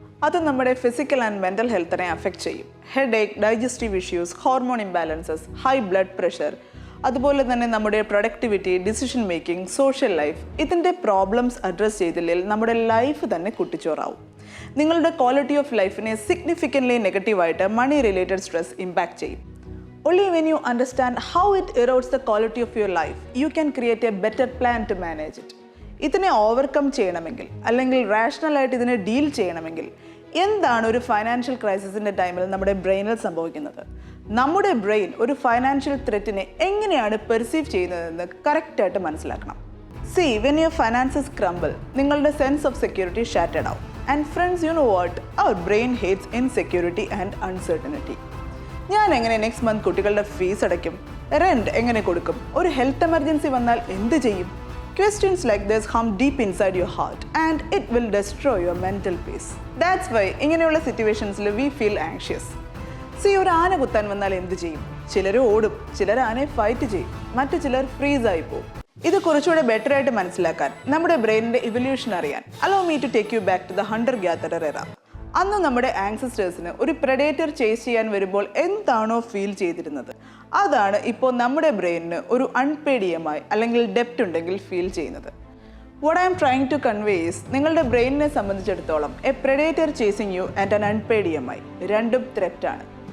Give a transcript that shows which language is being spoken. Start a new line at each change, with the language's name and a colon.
Malayalam: അത് നമ്മുടെ physical and mental ഹെൽത്തിനെ affect ചെയ്യും. Headache, digestive issues, hormone imbalances, high blood pressure, അതുപോലെ തന്നെ നമ്മുടെ productivity, decision making, social life, ഇതിൻ്റെ പ്രോബ്ലംസ് അഡ്രസ്സ് ചെയ്തില്ലെങ്കിൽ നമ്മുടെ ലൈഫ് തന്നെ കുട്ടിച്ചോറാവും. നിങ്ങളുടെ ക്വാളിറ്റി ഓഫ് ലൈഫിനെ സിഗ്നിഫിക്കൻ്റ്ലി നെഗറ്റീവായിട്ട് മണി റിലേറ്റഡ് സ്ട്രെസ് ഇമ്പാക്റ്റ് ചെയ്യും.
English: Only when you understand how it erodes the quality of your life, you can create a better plan to manage it.
Malayalam: ഇതിനെ overcome ചെയ്യണമെങ്കിൽ അല്ലെങ്കിൽ റാഷണലായിട്ട് ഇതിനെ ഡീൽ ചെയ്യണമെങ്കിൽ എന്താണ് ഒരു ഫൈനാൻഷ്യൽ ക്രൈസിസിൻ്റെ ടൈമിൽ നമ്മുടെ ബ്രെയിനിൽ സംഭവിക്കുന്നത്? നമ്മുടെ ബ്രെയിൻ ഒരു ഫൈനാൻഷ്യൽ ത്രെറ്റിനെ എങ്ങനെയാണ് പെർസീവ് ചെയ്യുന്നതെന്ന് കറക്റ്റായിട്ട് മനസ്സിലാക്കണം.
English: when your finances crumble,
Malayalam: നിങ്ങളുടെ സെൻസ് ഓഫ് സെക്യൂരിറ്റി ഷാറ്റേഡ് ആവും.
English: And friends, you know what, our brain hates insecurity and uncertainty.
Malayalam: ഞാൻ എങ്ങനെ നെക്സ്റ്റ് മന്ത് കുട്ടികളുടെ ഫീസ് അടയ്ക്കും? റെൻറ്റ് എങ്ങനെ കൊടുക്കും? ഒരു ഹെൽത്ത് എമർജൻസി വന്നാൽ എന്ത് ചെയ്യും?
English: Questions like this hum deep inside your heart and it will destroy your mental peace. That's why
Malayalam: ഇങ്ങനെയുള്ള സിറ്റുവേഷൻസിൽ
English: we feel anxious.
Malayalam: ഒരു ആന കുത്താൻ വന്നാൽ എന്ത് ചെയ്യും? ചിലർ ഓടും, ചിലർ ആനയെ ഫൈറ്റ് ചെയ്യും, മറ്റു ചിലർ ഫ്രീസ് ആയി പോകും. ഇത് കുറച്ചുകൂടെ ബെറ്റർ ആയിട്ട് മനസ്സിലാക്കാൻ, നമ്മുടെ ബ്രെയിനിന്റെ ഇവല്യൂഷൻ അറിയാൻ,
English: allow me to take you back to the hunter gatherer era.
Malayalam: അന്ന് നമ്മുടെ ആൻസസ്റ്റേഴ്സിന് ഒരു പ്രെഡേറ്റർ ചേസ് ചെയ്യാൻ വരുമ്പോൾ എന്താണോ ഫീൽ ചെയ്തിരുന്നത്, അതാണ് ഇപ്പോൾ നമ്മുടെ ബ്രെയിനിന് ഒരു അൺപെയ്ഡ് EMI അല്ലെങ്കിൽ ഡെപ്റ്റ് ഉണ്ടെങ്കിൽ ഫീൽ ചെയ്യുന്നത്.
English: what I am trying to convey is,
Malayalam: നിങ്ങളുടെ ബ്രെയിനിനെ സംബന്ധിച്ചിടത്തോളം
English: a predator chasing you and an unpaid EMI
Malayalam: രണ്ടും ത്രെറ്റാണ്.